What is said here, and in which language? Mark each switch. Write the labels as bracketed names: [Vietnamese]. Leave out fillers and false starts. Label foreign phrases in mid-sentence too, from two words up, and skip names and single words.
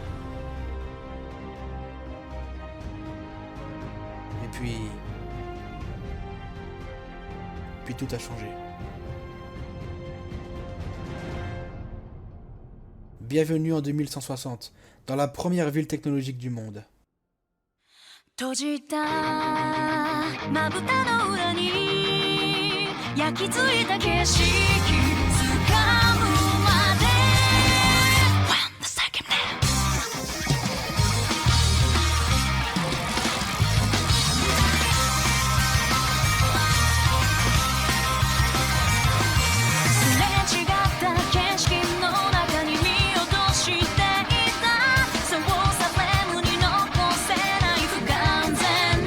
[French] Et puis tout a changé. Bienvenue en 2160, dans la première ville technologique du monde. [Japanese] 閉じたまぶたの裏に焼き付いた景色掴むまで [English] One second now [Japanese] すれ違った景色の中に見落としていたそうさフレームに残せない不完全